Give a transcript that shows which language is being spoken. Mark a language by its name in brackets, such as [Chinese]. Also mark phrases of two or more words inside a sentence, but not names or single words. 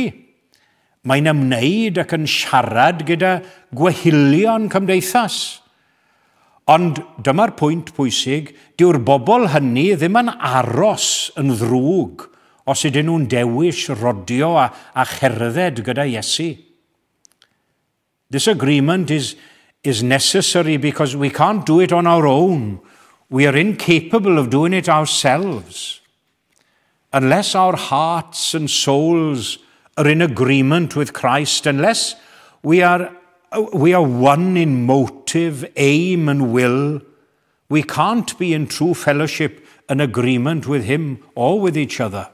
[Welsh] Mae'n ymwneud ac yn siarad gyda gwehilion cymdeithas. Ond dyma'r pwynt pwysig, dyw'r bobl hynny ddim yn aros yn ddrwg os ydyn nhw'n dewis rodio a cherdded gyda Iesu. [English] This agreement is necessary because we can't do it on our own. We are incapable of doing it ourselves. Unless our hearts and souls are in agreement with Christ, unless we are one in motive, aim and will, we can't be in true fellowship and agreement with him or with each other.